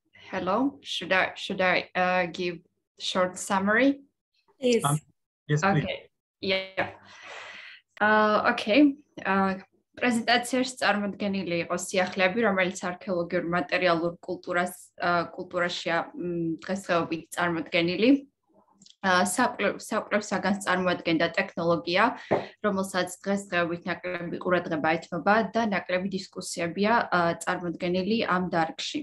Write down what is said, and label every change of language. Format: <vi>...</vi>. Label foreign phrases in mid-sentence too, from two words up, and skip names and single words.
<en>Hello. Should I give short summary? Please. Yes, please. Okay. Yeah. Okay.</en> <ka>პრეზენტაციაში წარმოდგენილი იყო სიახლეები, რომელიც არქეოლოგიურ მატერიალურ კულტურაშია დღესდღეობით წარმოდგენილი. საკვლევ საგანს წარმოადგენდა ტექნოლოგია, რომელსაც დღესდღეობით ნაკლები ყურადღება ეთმობა და ნაკლები დისკუსიებია წარმოდგენილი ამ დარგში.</ka>